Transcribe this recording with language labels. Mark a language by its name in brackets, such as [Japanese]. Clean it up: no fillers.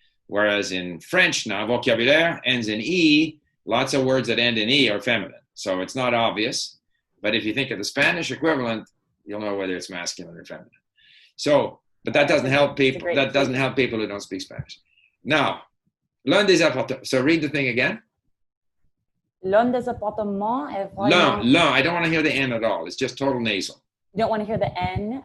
[English] Whereas in French now, vocabulaire ends in E. Lots of words that end in E are feminine. So it's not obvious. But if you think of the Spanish equivalent, you'll know whether it's masculine or feminine. So, but that doesn't help people. That doesn't help people who don't speak Spanish. Now, [French] l'un des appartements. [English] So read the thing again. [French] L'un des appartements est vraiment... L'un. [English] I don't want to hear the N at all. It's just total nasal. You don't want to hear the N?